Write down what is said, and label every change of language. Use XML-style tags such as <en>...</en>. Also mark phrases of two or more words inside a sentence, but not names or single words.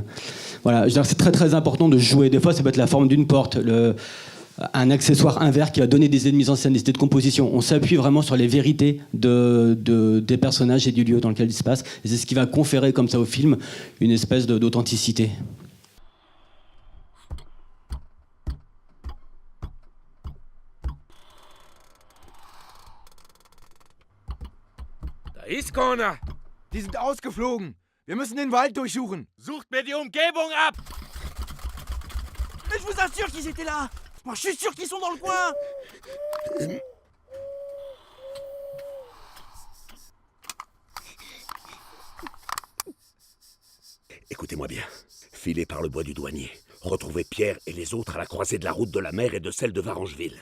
<fr>Voilà, c'est très très important de jouer. Des fois, ça peut être la forme d'une porte, un accessoire, un verre qui va donner des idées de mise en scène, des idées de composition. On s'appuie vraiment sur les vérités des personnages et du lieu dans lequel il se passe. Et c'est ce qui va conférer comme ça au film une espèce d'authenticité.</fr> <de>Ist Corner! Die sind ausgeflogen. Wir müssen den Wald durchsuchen. Sucht mir die Umgebung ab!</de> <fr>Mais je vous assure qu'ils étaient là! Moi, je suis sûr qu'ils sont dans le coin! Écoutez-moi bien. Filez par le bois du douanier. Retrouvez Pierre et les autres à la croisée de la route de la mer et de celle de Varangeville.</fr>